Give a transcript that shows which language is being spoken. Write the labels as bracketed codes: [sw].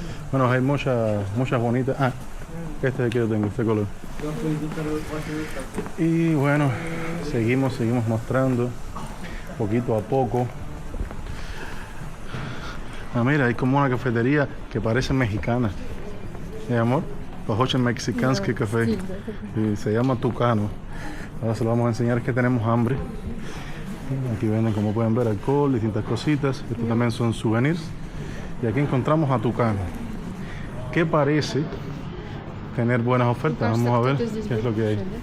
[es] Bueno, hay muchas bonitas. Este es el que yo tengo, este color. Y bueno, seguimos mostrando poquito a poco. Mira, hay como una cafetería que parece mexicana. Amor? [ru] Похоже мексиканский café. [es] Y se llama Tucano. Ahora se lo vamos a enseñar, es que tenemos hambre. Aquí venden, como pueden ver, alcohol, distintas cositas. Estos también son souvenirs. Y aquí encontramos a Tucano, que parece tener buenas ofertas. Vamos a ver qué es lo que hay.